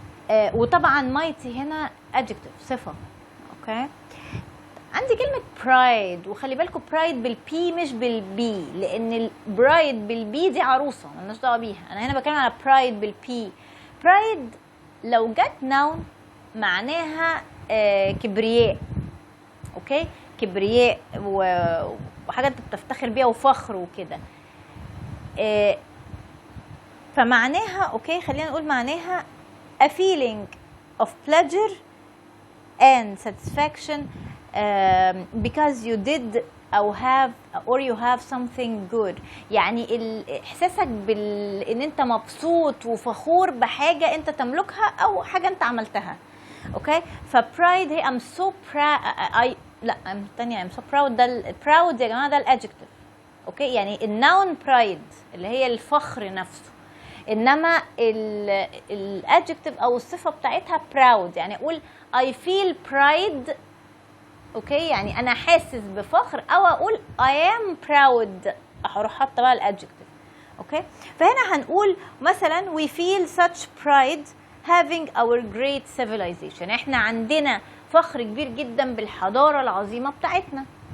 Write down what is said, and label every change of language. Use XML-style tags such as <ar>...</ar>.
<ar>وطبعا mighty هنا adjective، صفه. اوكي، عندي كلمة pride، وخلي بالكم pride بالبي مش بالبي، لأن pride بالبي دي عروسة مالناش دعوة بيها. أنا هنا بتكلم على pride بالبي. pride لو جت noun معناها كبرياء. أوكي، كبرياء وحاجة أنت بتفتخر بيها وفخر وكده. فمعناها أوكي، خلينا نقول معناها</ar> <en>a feeling of pleasure and satisfaction because you did أو have or you have something good.</en> <ar>يعني إحساسك إن أنت مبسوط وفخور بحاجة أنت تملكها أو حاجة أنت عملتها. أوكي، فpride هي</ar> <en>I'm so proud. I'm so proud.</en> <ar>ده proud يا جماعة، ده الادجكتيف. أوكي، يعني النون pride اللي هي الفخر نفسه، إنما الادجكتيف أو الصفة بتاعتها proud. يعني أقول</ar> <en>I feel pride.</en> <ar>اوكي، يعني انا حاسس بفخر، او اقول</ar> <en>I am proud،</en> <ar>هروح حاطه بقى الادجكتيف. اوكي، فهنا هنقول مثلا</ar> <en>we feel such pride having our great civilization،</en> <ar>احنا عندنا فخر كبير جدا بالحضاره العظيمه بتاعتنا.</ar>